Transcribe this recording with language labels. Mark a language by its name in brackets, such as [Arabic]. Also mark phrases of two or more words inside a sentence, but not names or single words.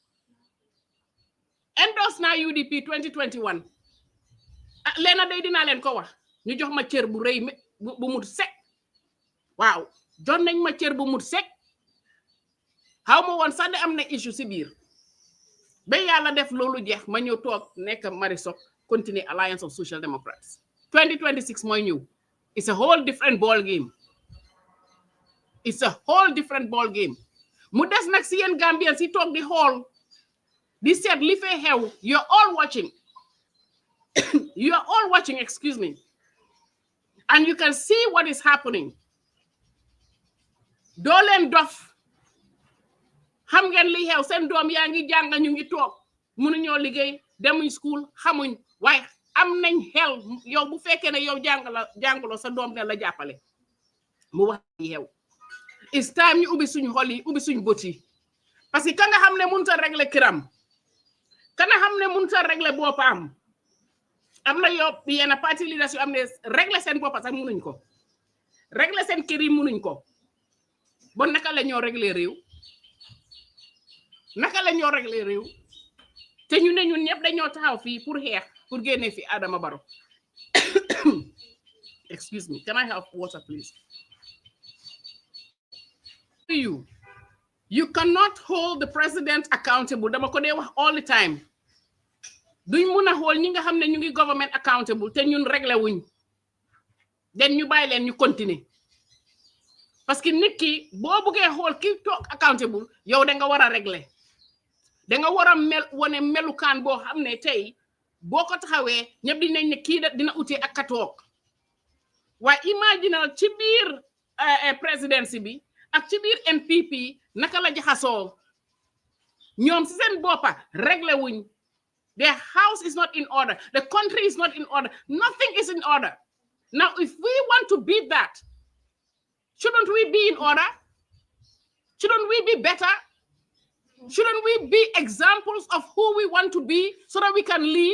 [Wolof] 2021 leena day dinaa leen ko wax ñu jox ma cër bu rëy bu mut sek waaw jox nañ ma cër bu mut sek xaw ma woon sax de am na issue si biir ba yàlla def loolu jeex ma ñëw toog nekk Marisol continue Alliance of Social Democrats 2026 mooy ñëw. [English] It's a whole different ball game. It's a whole different ball game. [Wolof] Mu des nag si yéen Gambians si toog di xool di seet li fee xew. [English] You're all watching. You are all watching, excuse me. And you can see what is happening. [Wolof] Doo leen dof. Xam ngeen li xew seen doom yaa ngi jàng ñu ngi toog mënuñoo liggéey demuñ school xamuñ waaye am nañ xel yow bu fekkee ne yow jàngaloo sa doom ne la jàppale mu wax yi xew. [English] It's time [Wolof] ñu ubbi suñ xol yi ubbi suñ bët yi [French] parce que [Wolof] ka nga xam ne mënut a régler këram ka nga xam ne mënut a régler boppam am na yow yenn parti leaders yu am ne régler seen bopp sax mënuñ ko régler seen kër yi mënuñ ko bon naka la ñoo régler réew naka la ñoo régler réew te ñu ne ñun ñëpp dañoo taxaw fii pour xeex pour génne fi Adama Barrow. [English] Excuse me, can I have water please? You cannot hold the president accountable. [Wolof] Dama ko dee wax [English] all the time. [Wolof] Duñ mun a hold ñi nga xam ne ñu ngi [English] government accountable [Wolof] te ñun réglé wuñ den ñu bàyyi leen ñu continuer [French] parce que [Wolof] nit ki boo buggee hold ki toog accountable yow da nga war a régler da nga war a wane melukaan boo xam ne tey boo ko taxawee ñëpp dinañ ne kii dina utee ak ka toog waaye imaginal ci biir présidence bi ak ci biir NPP naka la jaxasoo ñoom si seen boppa réglé wuñ. [English] Their house is not in order. The country is not in order. Nothing is in order. Now, if we want to beat that, shouldn't we be in order? Shouldn't we be better? Shouldn't we be examples of who we want to be so that we can lead?